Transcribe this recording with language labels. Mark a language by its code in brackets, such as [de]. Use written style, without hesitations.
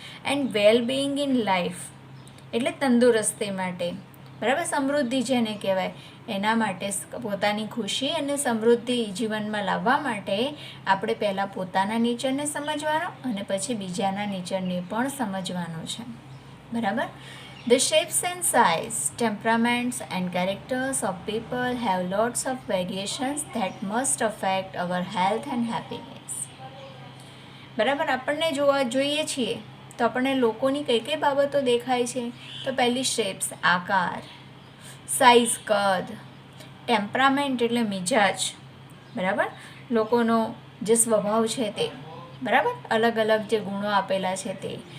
[en] and well being in life [gu] એટલે તંદુરસ્તી માટે, બરાબર, સમૃદ્ધિ જેને કહેવાય એના માટે. પોતાની ખુશી અને સમૃદ્ધિ જીવનમાં લાવવા માટે આપણે પહેલાં પોતાના નેચરને સમજવાનો અને પછી બીજાના નેચરને પણ સમજવાનું છે, બરાબર. [en] The shapes and size, temperaments and characters of people have lots of variations that must affect our health and happiness. [gu] બરાબર, આપણને જોઈએ છીએ તો આપણને લોકોની કઈ કઈ બાબતો દેખાય છે? તો પહેલી શેપ્સ, આકાર, સાઇઝ, કદ, ટેમ્પરામેન્ટ એટલે મિજાજ, બરાબર, લોકોનો જે સ્વભાવ છે તે, બરાબર, અલગ અલગ જે ગુણો આપેલા છે તે.